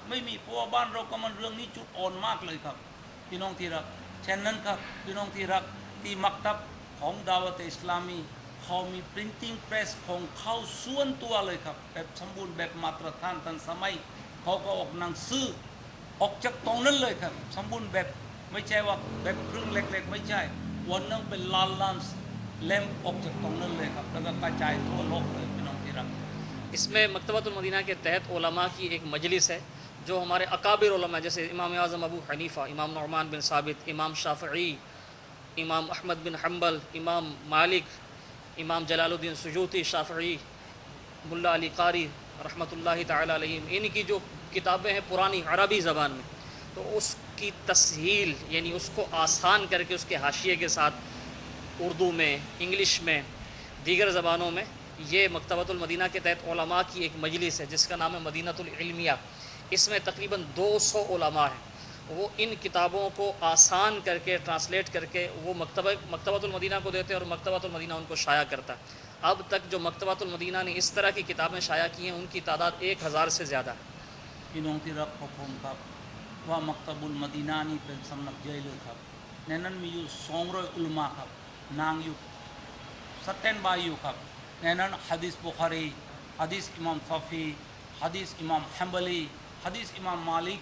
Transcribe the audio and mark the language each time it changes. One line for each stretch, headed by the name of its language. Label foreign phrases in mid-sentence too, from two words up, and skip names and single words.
Thai: ไม่มีเพราะว่าบ้านเราก็มันเรื่องนี้จุดอ่อนมากเลยครับพี่น้องที่รักเช่นนั้นครับพี่น้องที่รักที่มักตับของดาวะเตอิสลามีเขามี
English: printing press
Thai: ของเขาส่วนตัวเลยครับแบบสมบูรณ์แบบมาตรฐานทันสมัยเขาก็ออกหนังสือออกจากตรงนั้นเลยครับสมบูรณ์แบบไม่ใช่ว่าแบบครึ่งเล็กๆไม่ใช่วันนึงเป็นล้านเล่มออกจากตรงนั้นเลยครับแล้วก็กระจายทั่วโลกเลยพี่น้องที่รัก
Urdu: اس میں مکتبۃ المدینہ کے تحت علما کی ایک مجلس ہے جو ہمارے اکابر علما جیسے امام اعظم ابو حنیفہ امام نعمان بن ثابت امام شافعی امام احمد بن حنبل امام مالک امام جلال الدین سیوطی شافعی ملا علی قاری رحمۃ اللہ تعالیٰ علیہم ان کی جو کتابیں ہیں پرانی عربی زبان میں تو اس کی تسہیل یعنی اس کو آسان کر کے اس کے حاشیے کے ساتھ اردو میں انگلش میں دیگر زبانوں میں یہ مکتبۃ المدینہ کے تحت علما کی ایک مجلس ہے جس کا نام ہے مدینۃ العلمیہ اس میں تقریباً 200 علما ہیں وہ ان کتابوں کو آسان کر کے ٹرانسلیٹ کر کے وہ مکتبۃ المدینہ کو دیتے ہیں اور مکتبۃ المدینہ ان کو شائع کرتا ہے اب تک جو مکتبۃ المدینہ نے اس طرح کی کتابیں شائع کی ہیں ان کی تعداد 1000 سے زیادہ ہے
Thai: พี่น้องที่รักของผมครับว่ามักตะบุลมะดีนานี่เป็นสำนักใหญ่เลยครับในนั้นมีอยู่200อุลามะครับนางอยู่สแตนบายอยู่ครับในนั้นหะดีษบุคารีหะดีษอิหม่ามซอฟีหะดีษอิหม่ามฮัมบลีหะดีษอิหม่ามมาลิ